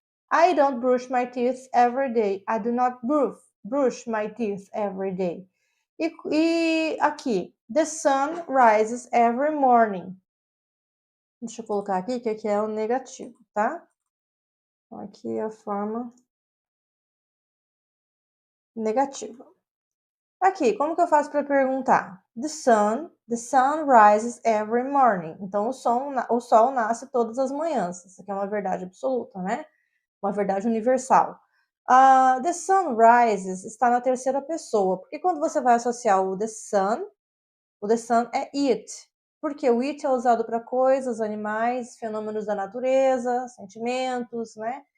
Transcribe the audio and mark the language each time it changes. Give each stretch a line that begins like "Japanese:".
English: I don't brush my teeth every day. I do not brush my teeth every day.
Portuguese: E aqui,
English: the sun rises every morning.
Portuguese: Deixa eu colocar aqui, que aqui é o negativo, tá? Então, aqui é a forma negativa. Aqui, como que eu faço para perguntar?
English: The sun rises every morning.
Portuguese: Então, o sol nasce todas as manhãs. Isso aqui é uma verdade absoluta, né? Uma verdade universal.
English: The sun rises
Portuguese: está na terceira pessoa. Porque quando você vai associar o the sun é it. Porque o it é usado para coisas, animais, fenômenos da natureza, sentimentos, né?